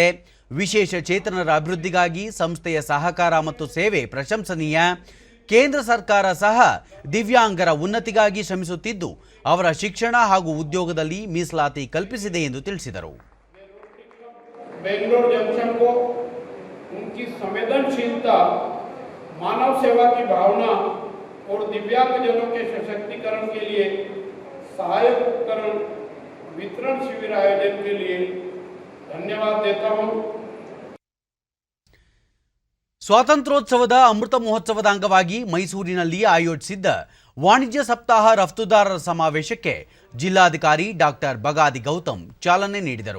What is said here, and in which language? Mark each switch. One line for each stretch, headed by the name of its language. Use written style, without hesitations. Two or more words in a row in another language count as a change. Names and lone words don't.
Kannada: ವಿಶೇಷ ಚೇತನರ ಅಭಿವೃದ್ಧಿಗಾಗಿ ಸಂಸ್ಥೆಯ ಸಹಕಾರ ಮತ್ತು ಸೇವೆ ಪ್ರಶಂಸನೀಯ. ಕೇಂದ್ರ ಸರ್ಕಾರ ಸಹ ದಿವ್ಯಾಂಗರ ಉನ್ನತಿಗಾಗಿ ಶ್ರಮಿಸುತ್ತಿದ್ದು ಅವರ ಶಿಕ್ಷಣ ಹಾಗೂ ಉದ್ಯೋಗದಲ್ಲಿ ಮೀಸಲಾತಿ ಕಲ್ಪಿಸಿದೆ ಎಂದು ತಿಳಿಸಿದರು.
Hindi: बेंगलोर जंक्शन को उनकी संवेदनशीलता, मानव सेवा की भावना और दिव्यांगजनों के सशक्तिकरण के लिए सहायक उपकरण वितरण शिविर आयोजन के लिए धन्यवाद देता हूं।
Kannada: ಸ್ವಾತಂತ್ರ್ಯೋತ್ಸವದ ಅಮೃತ ಮಹೋತ್ಸವದ ಅಂಗವಾಗಿ ಮೈಸೂರಿನಲ್ಲಿ ಆಯೋಜಿಸಿದ್ದ ವಾಣಿಜ್ಯ ಸಪ್ತಾಹ ರಫ್ತುದಾರರ ಸಮಾವೇಶಕ್ಕೆ ಜಿಲ್ಲಾಧಿಕಾರಿ ಡಾಕ್ಟರ್ ಬಗಾದಿ ಗೌತಮ್ ಚಾಲನೆ ನೀಡಿದರು.